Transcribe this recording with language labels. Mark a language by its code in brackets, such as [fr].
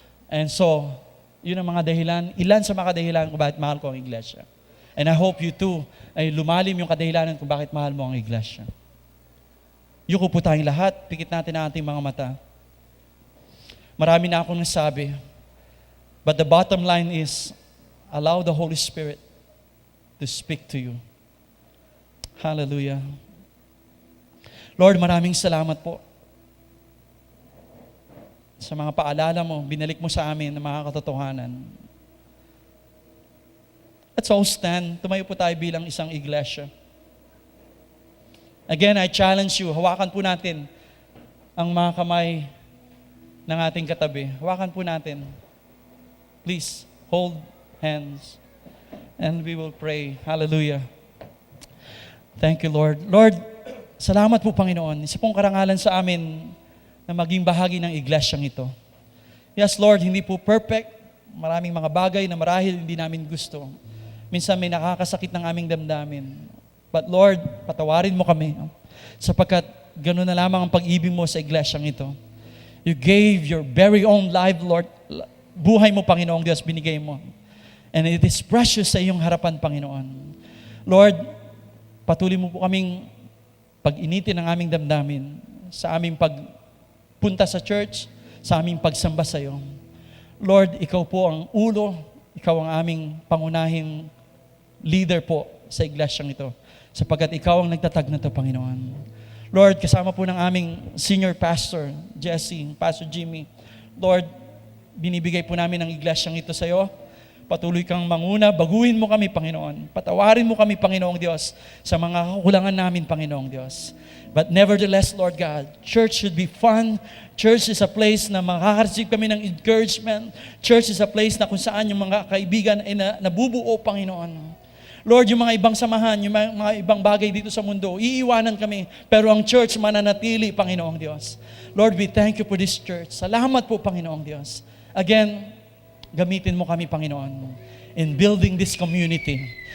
[en] And so, [tl] yun ang mga dahilan, ilan sa mga dahilan kung bakit mahal ko ang iglesia. [en] And I hope you too, [tl] ay lumalim yung kadahilanan kung bakit mahal mo ang iglesia. Yuko po tayong lahat, pikit natin ang ating mga mata. Marami na akong nasabi, [en] but the bottom line is, allow the Holy Spirit to speak to you. Hallelujah. [tl] Lord, maraming salamat po sa mga paalala mo, binalik mo sa amin ng mga katotohanan. [en] Let's all stand. [tl] Tumayo po tayo bilang isang iglesia. [en] Again, I challenge you, [tl] hawakan po natin ang mga kamay ng ating katabi. Hawakan po natin. [en] Please, hold hands. And we will pray. Hallelujah. Thank you, Lord. [tl] Lord, salamat po, Panginoon. Isa pong karangalan sa amin na maging bahagi ng iglesyang ito. Yes, Lord, hindi po perfect. Maraming mga bagay na marahil hindi namin gusto. Minsan may nakakasakit ng aming damdamin. [en] But Lord, [tl] patawarin mo kami. Sapagkat gano'n na lamang ang pag-ibig mo sa iglesyang ito. [en] You gave your very own life, Lord. [tl] Buhay mo, Panginoong Diyos, binigay mo. [en] And it is precious [tl] sa iyong harapan, Panginoon. Lord, patuloy mo po kaming pag-initin ang aming damdamin sa aming pagpunta sa church, sa aming pagsamba sa iyo. Lord, ikaw po ang ulo, ikaw ang aming pangunahing leader po sa iglesyang ito, sapagkat ikaw ang nagtatag na ito, Panginoon. Lord, kasama po ng aming senior pastor, Jesse, Pastor Jimmy, Lord, binibigay po namin ang iglesyang ito sa iyo. Patuloy kang manguna, baguhin mo kami, Panginoon. Patawarin mo kami, Panginoong Diyos, sa mga kakulangan namin, Panginoong Diyos. [en] But nevertheless, Lord God, church should be fun. Church is a place [tl] na makaka-receive kami ng encouragement. [en] Church is a place [tl] na kung saan yung mga kaibigan ay nabubuo, Panginoon. Lord, yung mga ibang samahan, yung mga ibang bagay dito sa mundo, iiwanan kami, pero ang church mananatili, Panginoong Diyos. [en] Lord, we thank you for this church. [tl] Salamat po, Panginoong Diyos. Again, gamitin mo kami, Panginoon, [en] in building this community.